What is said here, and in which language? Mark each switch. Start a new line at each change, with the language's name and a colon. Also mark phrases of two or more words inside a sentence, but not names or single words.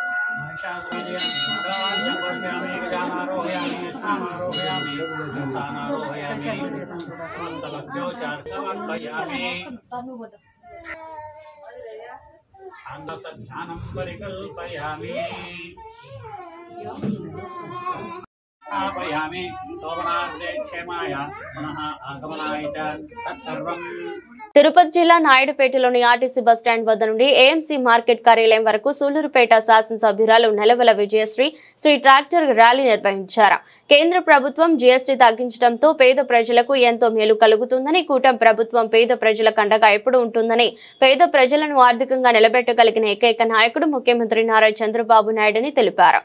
Sanskrit: ध्यानं परिकल्पयामि आपयामि शोभनार्थे क्षेमाय पुनः आगमनाय च तत्सर्वं।
Telugu: తిరుపతి జిల్లా నాయుడుపేటలోని ఆర్టీసీ బస్టాండ్ వద్ద నుండి ఏఎంసీ మార్కెట్ కార్యాలయం వరకు సూళ్లూరుపేట శాసనసభ్యురాలు నెలవల విజయశ్రీ శ్రీ ట్రాక్టర్ ర్యాలీ నిర్వహించారు. కేంద్ర ప్రభుత్వం జీఎస్టీ తగ్గించడంతో పేద ప్రజలకు ఎంతో మేలు కలుగుతుందని, కూటమి ప్రభుత్వం పేద ప్రజలకు అండగా ఎప్పుడు ఉంటుందని, పేద ప్రజలను ఆర్థికంగా నిలబెట్టగలిగిన ఏకైక నాయకుడు ముఖ్యమంత్రి నారా చంద్రబాబు నాయుడని తెలిపారు.